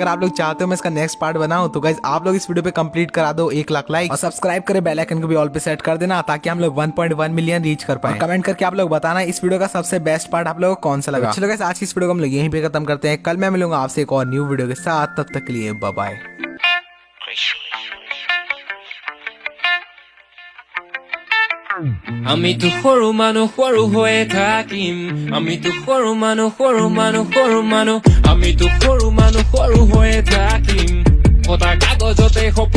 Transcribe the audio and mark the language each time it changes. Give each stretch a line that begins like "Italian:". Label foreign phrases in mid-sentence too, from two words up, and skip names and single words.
Hindi: अगर आप लोग चाहते हो मैं इसका
English: next part
Hindi: बनाऊं तो गाइस आप लोग इस वीडियो पे कंप्लीट करा दो 1 लाख लाइक और सब्सक्राइब करे,
English: bell icon
Hindi: को भी ऑल पे सेट कर देना ताकि हम लोग 1.1
English: million reach
Hindi: कर पाए। कमेंट करके आप लोग बताना इस वीडियो का सबसे
English: best part
Hindi: आप लोगों को कौन सा लगा। चलो गाइस आज की इस वीडियो को हम लोग यहीं पे खत्म करते हैं। कल मैं मिलूंगा आपसे एक और
English: new video
Hindi: के साथ, तब तक के लिए
English: bye bye.
Assamese: আমিতো সৰু মানুহ সৰু হৈয়ে থাকিম, আমিতো সৰু মানুহ সৰু মানুহ সৰু মানুহ, আমিতো সৰু মানুহ সৰু হৈয়ে থাকিম, কটা কাগজতে সপোন